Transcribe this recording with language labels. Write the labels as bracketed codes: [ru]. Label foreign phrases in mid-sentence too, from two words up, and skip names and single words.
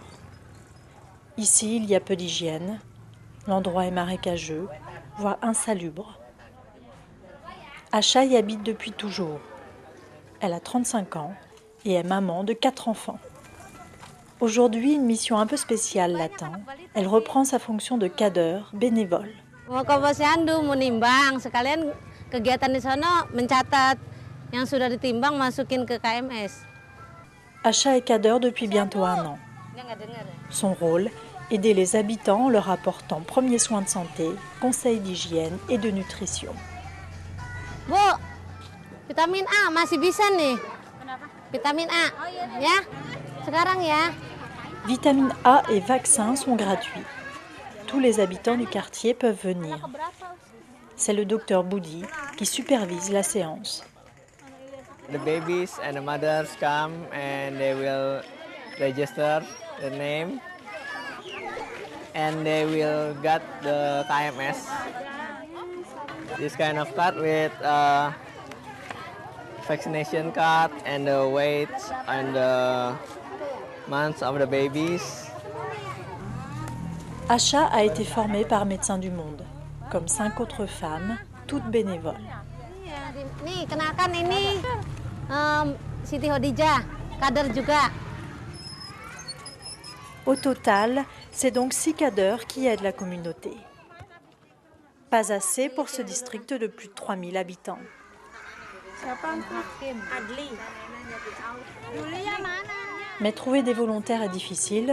[fr] Ici, il y a peu d'hygiène, l'endroit est marécageux, voire insalubre. Acha y habite depuis toujours. Elle a 35 ans et est maman de 4 enfants. Aujourd'hui, une mission un peu spéciale l'attend. Elle reprend sa fonction de cadeur bénévole. [id] Mau ke Posyandu mau nimbang, sekalian kegiatan di sana mencatat yang sudah ditimbang masukin ke KMS. [fr] Acha est cadeur depuis bientôt 1 an. Son rôle, aider les habitants en leur apportant premiers soins de santé, conseils d'hygiène et de nutrition. [id] Bu, vitamin A masih bisa nih. Vitamin A, ya. Sekarang ya. [fr] Vitamine A et vaccins sont gratuits. Tous les habitants du quartier peuvent venir. C'est le docteur Budi qui supervise la séance. [en] The babies and the mothers come and they will register the name and they will get the KMS. This kind of card with vaccination card and the weight and the months of the babies. [fr] Acha a été formée par Médecins du Monde, comme 5 autres femmes, toutes bénévoles. [id] Nih, kenalkan ini Siti Hodijah, kader juga. [fr] Au total, c'est donc 6 cadeurs qui aident la communauté. Pas assez pour ce district de plus de 3000 habitants. Mais trouver des volontaires est difficile.